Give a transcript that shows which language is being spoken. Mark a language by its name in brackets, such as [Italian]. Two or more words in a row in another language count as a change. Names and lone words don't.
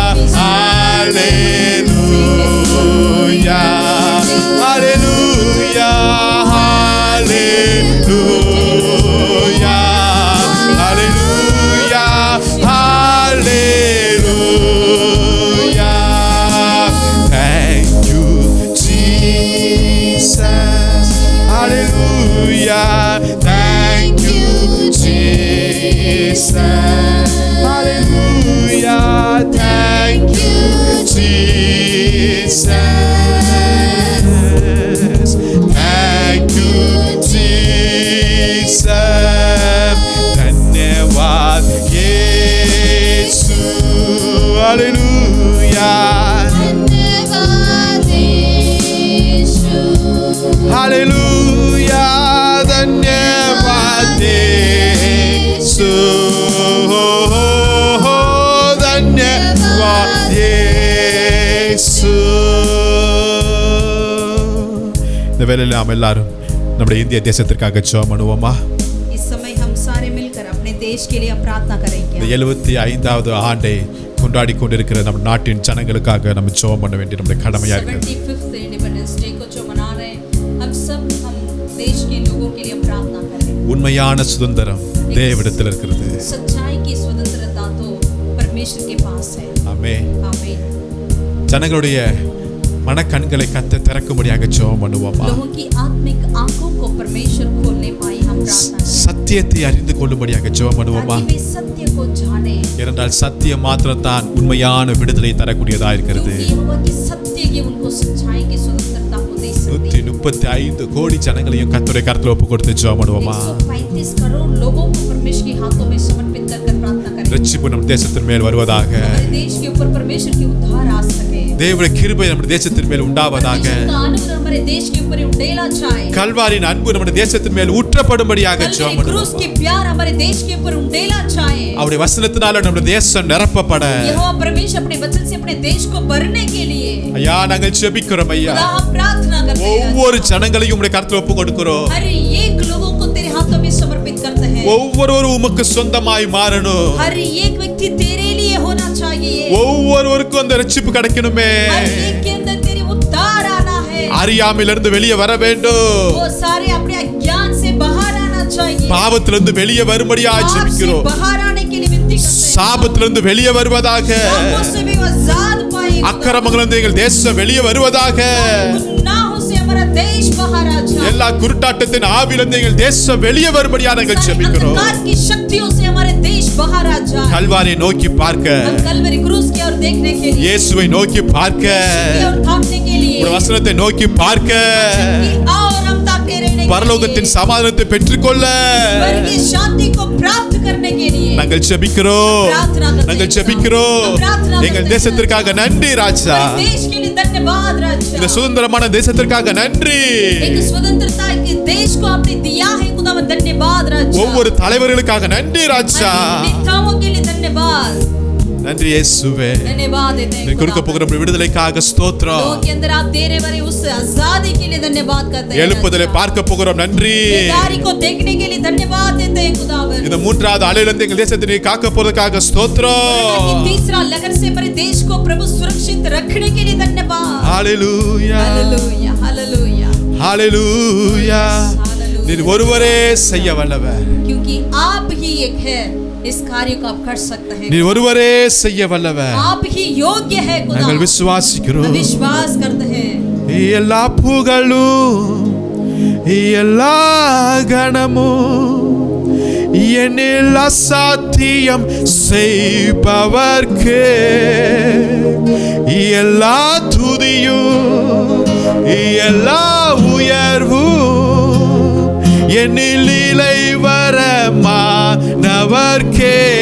[Hindi] हालेलुया हालेलुया हालेलुया हालेलुया हालेलुया [English] Thank you Jesus Hallelujah Thank you Jesus Hallelujah Thank you Jesus Thank you Jesus [Hindi] धन्यवाद यीशु [English] Hallelujah [Hindi] धन्यवाद यीशु [Tamil] Hallelujah [Hindi] धन्यवाद यीशु धन्यवाद यीशु [Tamil] இந்த வேளையில நாம் எல்லாரும் நம்முடைய இந்திய தேசத்திற்காக ஜெபம் பண்ணுவோமா [Hindi] इस समय हम सारे मिलकर अपने देश के लिए प्रार्थना करेंगे [Tamil] இந்த 75வது ஆண்டை கொண்டாடி கொண்டிருக்கிற நம் நாட்டின் ஜனங்களுக்காக நம்ம ஜெபம் பண்ண வேண்டிய நம்முடைய கடமையா இருக்கு [Hindi] 75th [English] independence day [Hindi] को जो मना रहे हैं हम सब देश के लोगों के लिए प्रार्थना करें [Tamil] உண்மையான சுதந்திரம் தேவனிடத்தில் இருக்கிறது [Hindi] सच्चाई की स्वतंत्रता तो परमेश्वर के पास है [Tamil] ஆமென் [Hindi] आमीन [Tamil] ஜனங்களுடைய மனக்கண்களை கத்த திறக்கும்படியாக ஜெபம் பண்ணுவோமா [Hindi] लोगों की आत्मिक आंखों को परमेश्वर खोलने पाए हम प्रार्थना करें [Tamil] சத்தியத்தை அறிந்து கொள்ளும்படியாக ஜெபம் பண்ணுவோமா [Hindi] ताकि वे सत्य को जाने [Tamil] ஏனென்றால் சத்தியம் மாத்திரம்தான் உண்மையான விடுதலை தரக்கூடியதா இருக்கிறது. [Hindi] क्योंकि यहोवा की सत्य ही उनको सच्चाई की स्वतंत्रता को दे सकती है। [Tamil] 135 கோடி ஜனங்களையும் கர்த்தருடைய கரத்துல ஒப்பு கொடுத்து ஜெபம் பண்ணுவோமா? [Hindi] 135 करोड़ लोगों को परमेश्वर के हाथों में समर्पित कर प्रार्थना करें। [Tamil] ரட்சிப்பு நம் தேசத்தின் மேல் வருவதாக. [Hindi] हमारे देश के ऊपर परमेश्वर की उद्धार आ सके। [Tamil] தேவனுடைய கிருபை நம்முடைய தேசத்தின் மேல் உண்டாவதாக. [Hindi] परमेश्वर का अनुग्रह हमारे देश के ऊपर उड़ेला जाए। [Tamil] கல்வாரியின் அன்பு நம்முடைய தேசத்தின் மேல் ஊற்றப்படும்படியாக ஜெபம் பண்ணுவோம். [Hindi] क्रूस की प्यार हमारे देश के ऊपर उड़ेला जाए। [Tamil] அவருடைய வசனத்தினால நம்முடைய தேசம் நிரப்பப்பட [Hindi] यहोवा परमेश्वर अपने वचन से अपने देश को भरने के लिए [Tamil] ஐயா நாங்கள் ஜெபிக்கிறோம் ஐயா. [Hindi] खुदा हम प्रार्थना करते हैं। [Tamil] ஒவ்வொரு ஜனங்களையும் உம்முடைய கரத்துல ஒப்பு கொடுக்கிறோம். [Hindi] हर एक लोगों को तेरे हाथों में समर्पित करते हैं। [Tamil] ஒவ்வொருவரும் உமக்கு சொந்தமாய் மாறணும். [Hindi] हर एक व्यक्ति तेरे लिए होना चाहिए। [Tamil] ஒவ்வொருவருக்கும் அந்த ரட்சிப்பு கிடைக்கணுமே. [Hindi] हर एक के अंदर तेरी उद्धार आना है। [Tamil] அறியாமையிலிருந்து வெளியே வர வேண்டும். [Hindi] वो सारे अपने अज्ञान से बाहर आना चाहिए। [Tamil] பாவத்திலிருந்து வெளியே வரும்படியாக ஜெபிக்கிறோம். [Hindi] बाहर आने के लिए विनती करते हैं। [Tamil] சாபத்திலிருந்து வெளியே வருவதாக. [Hindi] पापों से भी आजाद पाए। [Tamil] அக்கிரமங்களிலிருந்து எங்கள் தேசம் வெளியே வருவதாக. [Hindi] गुनाहों से हमारा देश बाहर आ जाए। [Tamil] எல்லா குருட்டாட்டத்தின் ஆவியிலிருந்து எங்கள் தேசம் வெளியே வரும்படியாக நாங்கள் ஜெபிக்கிறோம். [Hindi] अंधकार की शक्तियों से हमारे देश बाहर आ जाए। [Tamil] கல்வாரியை நோக்கி பார்க்க, [Hindi] हम कलवरी क्रूस की ओर देखने के लिए, [Tamil] இயேசுவை நோக்கி பார்க்க, [Hindi] की ओर थामने के लिए, [Tamil] உம்முடைய வசனத்தை நோக்கி பார்க்க, [Hindi] कि और हम ताकते रहने के [Tamil] பரலோகத்தின் [Hindi] लिए, [Tamil] சமாதானத்தை பெற்றுக்கொள்ள [Hindi] स्वर्गीय शांति को प्राप्त करने के लिए [Tamil] நாங்கள் ஜெபிக்கிறோம். நாங்கள் ஜெபிக்கிறோம். எங்கள் தேசத்திற்காக நன்றி ராஜா. [Hindi] हमारे देश के लिए धन्यवाद राजा। [Tamil] இந்த சுதந்திரமான தேசத்திற்காக நன்றி. [Hindi] एक स्वतंत्रता के देश को आपने दिया है खुदा धन्यवाद राजा। [Tamil] ஒவ்வொரு தலைவர்களுக்காக நன்றி ராஜா. [Hindi] नेताओं के लिए धन्यवाद। [Tamil] நன்றி இயேசுவே. [Hindi] धन्यवाद देते हैं। [Tamil] நீ கொடுக்க போகிற விடுதலைக்காக ஸ்தோத்திரம். [Hindi] लोगों के अंदर आप देने वाले उस आजादी के लिए धन्यवाद करते हैं। [Tamil] எழுப்புதலை பார்க்க போகிறோம் நன்றி. [Hindi] बेदारी को देखने के लिए धन्यवाद देते हैं खुदावन। [Tamil] இந்த மூன்றாவது அலையிலிருந்து எங்கள் தேசத்தை நீ காக்க போறதுக்காக ஸ்தோத்திரம். [Hindi] तीसरा लहर से हमारे देश को प्रभु सुरक्षित रखने के लिए धन्यवाद। [Tamil] ஹalleluya [Hindi] हालेलुया हालेलुया [Tamil] ஹalleluya. நீர் ஒருவரே செய்ய வல்லவர். [Hindi] क्योंकि आप ही एक है इस कार्य को आप कर सकते हैं। [Tamil] நீர் ஒருவரே செய்ய வல்லவர். [Hindi] आप ही योग्य है खुदा। [Tamil] நாங்கள் விசுவாசிக்கிறோம். [Hindi] हम विश्वास करते हैं। [Tamil] எல்லா புகழும் எல்லா கணமும் என்னில் அசாத்தியம் செய்பவர்க்கு எல்லா துதியும் எல்லா உயர்வும் என்னில் இலை வரமானவர்க்கே